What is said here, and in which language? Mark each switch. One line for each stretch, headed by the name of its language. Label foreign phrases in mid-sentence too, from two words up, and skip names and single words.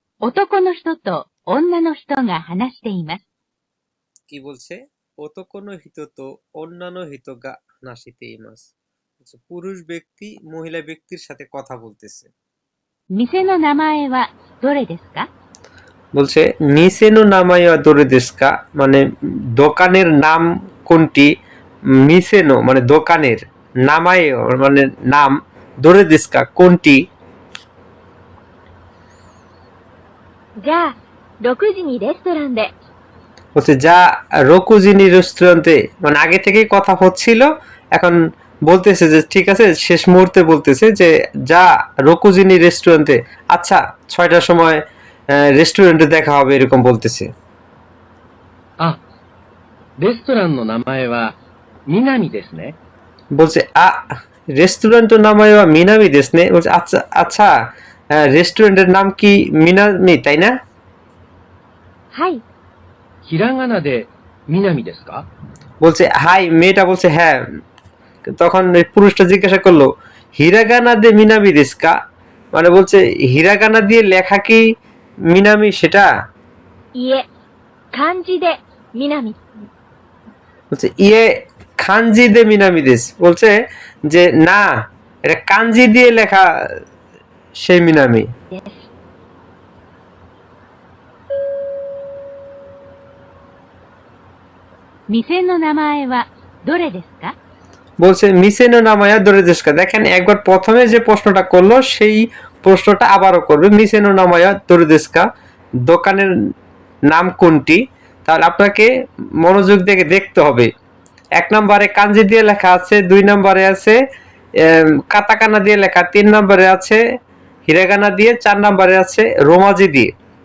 Japanese: 男の人と女の人が話しています。
Bangla: কি বলছে?
Japanese: 男の人と女の人が話しています。
Bangla: পুরুষ ব্যক্তি মহিলা ব্যক্তির সাথে কথা বলতেছে।
Japanese: 店の名前はどれですか?
Bangla: বলছে
Japanese: 店の名前はどれですか,
Bangla: মানে দোকানের নাম কোনটি?
Japanese: 店の
Bangla: মানে দোকানের, নামাই মানে নাম,
Japanese: どれですか
Bangla: কোনটি?
Japanese: じゃあ、6時にレストランで。
Bangla: বলছে
Japanese: じゃあ六時に
Bangla: রেস্টুরেন্টে, মানে আগে থেকেই কথা হচ্ছিল, এখন বলতেছে যে ঠিক আছে, শেষ মুহূর্তে বলতেছে যে
Japanese: じゃあ六時に
Bangla: রেস্টুরেন্টে, আচ্ছা 6টার সময় রেস্টুরেন্টে দেখা হবে, এরকম বলতেছে।
Japanese: あ、レストランの名前は南ですね。
Bangla: বলছে রেস্টুরেন্টের নাম হয়
Japanese: 南ですね.
Bangla: বলছে আচ্ছা আচ্ছা, রেস্টুরেন্টের নাম কি মিনামি, তাই না?
Japanese: はい。ひらがなで南ですか?
Bangla: বলছে হাই, মেয়েটা বলছে হ্যাঁ। তখন পুরুষটা জিজ্ঞাসা করলো
Japanese: ひらがなで南ですか,
Bangla: মানে বলছে হিরাগানা দিয়ে লেখা কি মিনামি সেটা?
Japanese: いえ、漢字で南。
Bangla: বলছে
Japanese: いえ漢字で南です,
Bangla: বলছে যে না, এটা কাঞ্জি দিয়ে লেখা সেই মিনামি।
Japanese: 店の名前はどれですか? বলছে 店の名前はどれですか.
Bangla: দেখেন একবার প্রথমে যে প্রশ্নটা করলো সেই প্রশ্নটা আবারও করবে,
Japanese: 店の名前はどれですか,
Bangla: দোকানের নাম কোনটি? তাহলে আপনাকে মনোযোগ দিয়ে দেখতে হবে। 1 নম্বরে কাঞ্জি দিয়ে লেখা আছে, 2 নম্বরে আছে কাতাকানা দিয়ে লেখা, 3 নম্বরে আছে হিরাগানা দিয়ে, 4 নম্বরে আছে রোমাজি দিয়ে।